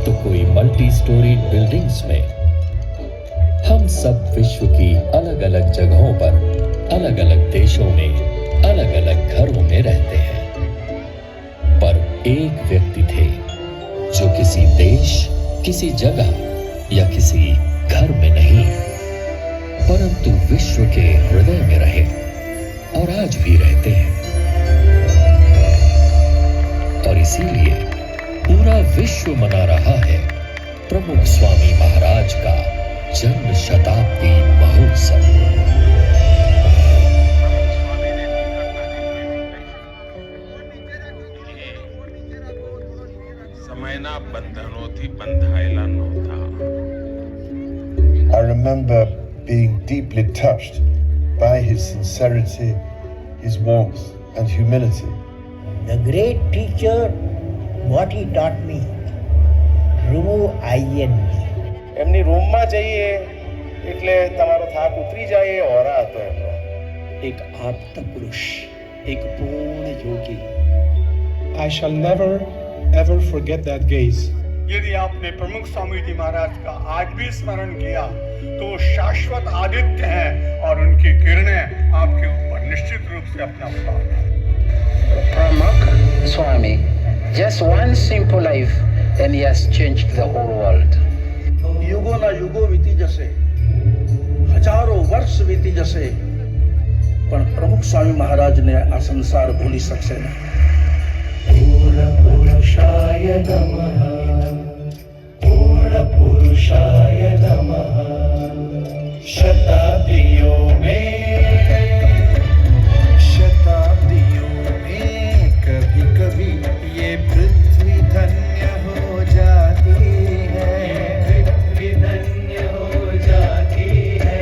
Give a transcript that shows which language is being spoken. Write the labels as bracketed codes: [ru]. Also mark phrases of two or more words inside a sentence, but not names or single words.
[hi] तो कोई [en] multi storey buildings [hi] में। हम सब विश्व की अलग अलग जगहों पर, अलग अलग देशों में, अलग अलग घरों में रहते हैं, पर एक व्यक्ति थे जो किसी देश, किसी जगह या किसी घर में नहीं, परंतु विश्व के हृदय में रहे और आज भी रहते हैं। और इसीलिए पूरा विश्व मना रहा है प्रमुख स्वामी महाराज का जन्म शताब्दी महोत्सव। [gu] સમયના બંધનોથી બંધાયલા નહોતા। [en] I remember being deeply touched by his sincerity, his warmth and humility. The great teacher, what he taught me, remove I and me. [gu] એમની રૂમમાં જઈએ એટલે તમારો થાક ઉતરી જાય એ ઓરા હતો એમનો. એક આપ્ત પુરુષ, એક પૂર્ણ યોગી. [en] I shall never ever forget that gaze. [hi] यदि आपने प्रमुख स्वामी जी महाराज का आज भी स्मरण किया तो शाश्वत आदित्य हैं और उनकी किरणें आपके ऊपर निश्चित रूप से अपना प्रभाव। [en] Pramukh Swami, just one simple life and he has changed the whole world. [gu] યુગોના યુગો વીતી જશે, હજારો વર્ષ વીતી જશે, પણ પ્રમુખ સ્વામી મહારાજને આ સંસાર ભૂલી શકશે નહીં. [sa] પૂર્ણ પુરુષાય નમઃ, પૂર્ણ પુરુષાય નમઃ. [hi] शताब्दियों में कभी कभी ये पृथ्वी धन्य हो जाती है, पृथ्वी धन्य हो जाती है.